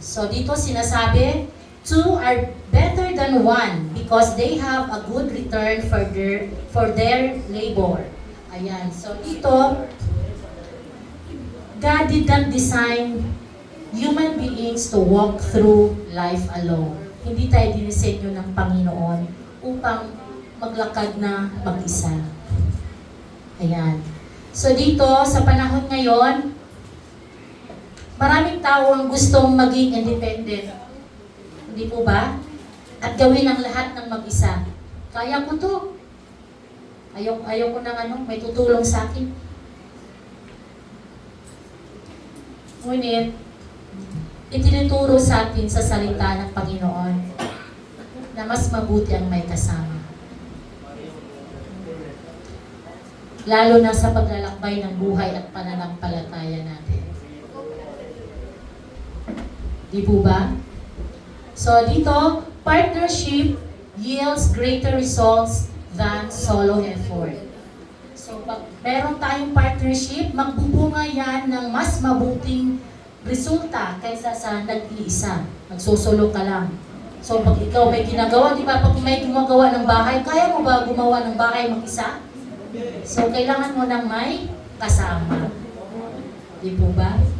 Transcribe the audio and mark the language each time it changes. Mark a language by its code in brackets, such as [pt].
[en] So, dito sinasabi, two are better than one because they have a good return for their labor. Ayan. So, dito, God did not design human beings to walk through life alone. [tl] Hindi tayo dinisenyo ng Panginoon upang maglakad na mag-isa. Ayan. So dito, sa panahon ngayon, maraming tao ang gustong maging independent. Hindi po ba? At gawin ang lahat ng mag-isa. Kaya ko to. Ayaw ko ng may tutulong sa akin. Ngunit, itinuturo sa atin sa salita ng Panginoon na mas mabuti ang may kasama. Lalo na sa paglalakbay ng buhay at pananampalataya natin. Di po ba? [en] So dito, partnership yields greater results than solo effort. [tl] So pag meron tayong partnership, magbubunga yan ng mas mabuting resulta kaysa sa nag-iisa. Nagsusolo ka lang. So pag ikaw may ginagawa, di ba? Pag may gumagawa ng bahay, kaya mo ba gumawa ng bahay mag-isa? So kailangan mo ng may kasama. Di po ba?